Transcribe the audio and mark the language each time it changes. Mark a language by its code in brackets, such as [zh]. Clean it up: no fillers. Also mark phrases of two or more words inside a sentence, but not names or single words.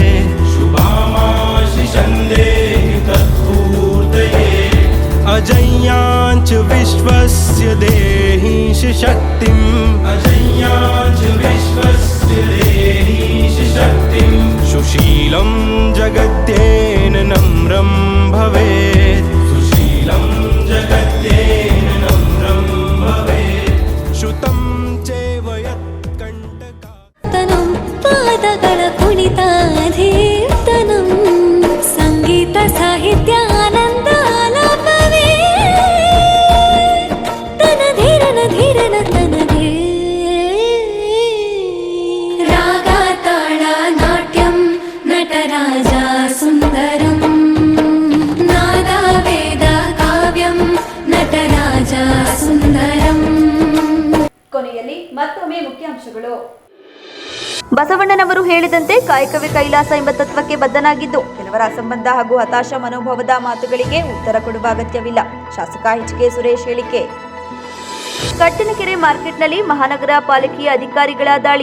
[sa] शुभामाशिषं देहि तत्पूर्तये, अजय्याञ्च विश्वस्य देहिंश शक्तिम्, अजय्याञ्च विश्वस्य देहिंश शक्तिम्, सुशीलं जगद्येन नम्रं भवेत्, सुशीलं जगद्येन नम्रं भवेत्, श्रुतं चैव [kn] यत्कण्टकतनं पादಗಳ ಕುಣಿತಾಧೀರ್ತನಂ ಸಂಗೀತ ಸಾಹಿತ್ಯ ಆನಂದ ಆಲಾಪವೇ ತನ ಧೀರನ ಧೀರನ ತನದೇ ರಾಗ ತಾಳ ನಾಟ್ಯಂ ನಟರಾಜ ಸುಂದರಂ ನಾದ ವೇದ ಕಾವ್ಯಂ ನಟರಾಜ ಸುಂದರಂ. ಕೊನೆಯಲ್ಲಿ ಮತ್ತೊಮ್ಮೆ ಮುಖ್ಯಾಂಶಗಳು. ಬಸವಣ್ಣನವರು ಹೇಳಿದಂತೆ ಕಾಯಕವೇ ಕೈಲಾಸ ಎಂಬ ತತ್ವಕ್ಕೆ ಬದ್ಧನಾಗಿದ್ದು ಕೆಲವರ ಅಸಂಬದ್ಧ ಹಾಗೂ ಹತಾಶ ಮನೋಭಾವದ ಮಾತುಗಳಿಗೆ ಉತ್ತರ ಕೊಡುವ ಅಗತ್ಯವಿಲ್ಲ. ಶಾಸಕ ಎಚ್.ಕೆ. ಸುರೇಶ್ ಹೇಳಿಕೆ. ಕಟ್ಟಿನಕೆರೆ ಮಾರ್ಕೆಟ್ನಲ್ಲಿ ಮಹಾನಗರ ಪಾಲಿಕೆಯ ಅಧಿಕಾರಿಗಳ ದಾಳಿ.